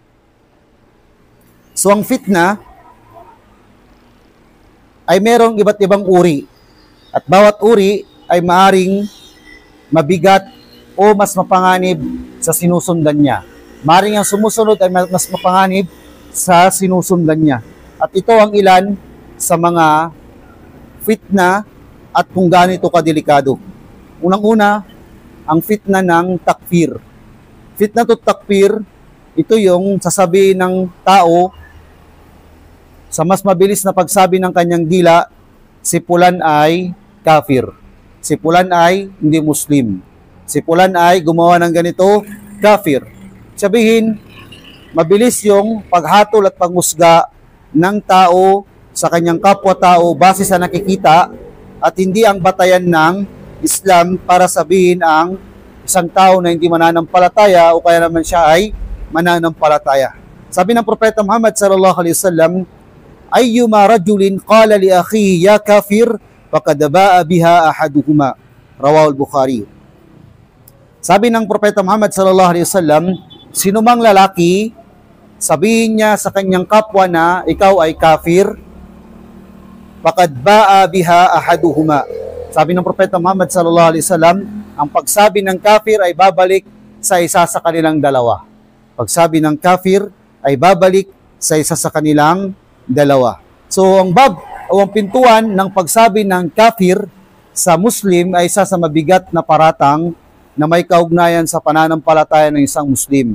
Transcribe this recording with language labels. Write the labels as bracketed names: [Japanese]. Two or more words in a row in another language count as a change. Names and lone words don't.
[Filipino] So ang fitna ay merong iba't ibang uri, at bawat uri ay maaring mabigat o mas mapanganib sa sinusundan niya. Maring ang sumusunod ay mas mapanganib sa sinusundan niya. At ito ang ilan sa mga fitna at kung gaano ito kadelikado. Unang-una, ang fitna ng takfir. Fitna to takfir, ito yung sasabihin ng tao sa mas mabilis na pagsabi ng kanyang dila, si Fulan ay kafir. Si Fulan ay hindi Muslim. Si Fulan ay gumawa ng ganito, kafir. Sabihin, mabilis yung paghatol at pangusga ng tao sa kanyang kapwa-tao base sa nakikita at hindi ang batayan ng Islam para sabihin ang isang tao na hindi mananampalataya o kaya naman siya ay mananampalataya. Sabi ng Propeta Muhammad [Arabic] صلى الله عليه وسلم أيما رجل قال لأخيه يا كافر فقد باء بها أحدهما. رواه البخاري. [Filipino] Sabi ng Propeta Muhammad [Arabic] صلى الله عليه وسلم, [Filipino] sinumang lalaki sabihin niya sa kanyang kapwa na ikaw ay kafir, [Arabic] فقد باء بها أحدهما. [Filipino] Sabi ng Propeta Muhammad [Arabic] صلى الله عليه وسلم, [Filipino] ang pagsabi ng kafir ay babalik sa isa sa kanilang dalawa. Pagsabi ng kafir ay babalik sa isa sa kanilang dalawa. So ang bab o ang pintuan ng pagsabi ng kafir sa Muslim ay isa sa mabigat na paratang na may kaugnayan sa pananampalataya ng isang Muslim.